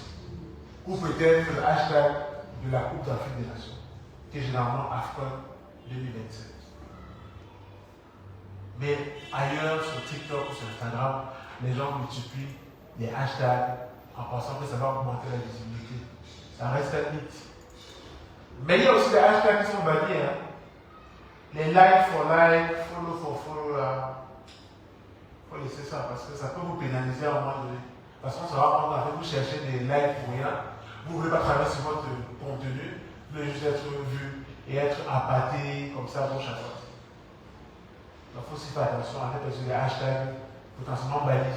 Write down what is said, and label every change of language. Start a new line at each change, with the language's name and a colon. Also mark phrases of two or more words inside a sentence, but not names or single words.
French: Ou peut-être le hashtag de la Coupe d'Afrique des Nations, qui est généralement AFCON 2027. Mais ailleurs, sur TikTok ou sur Instagram, les gens multiplient les hashtags en pensant que ça va augmenter la visibilité. Ça reste un mythe. Mais il y a aussi des hashtags qui sont bannis. Hein. Les
English: like for like, follow for follow
French: là. Il faut laisser ça parce que ça peut vous pénaliser à un moment donné. Parce qu'on se rend compte que vous cherchez des likes pour rien. Vous ne voulez pas travailler sur votre contenu. Vous voulez juste être vu et être appâté comme ça à gauche à droite. Donc il faut aussi faire attention à mettre sur les hashtags potentiellement bannis.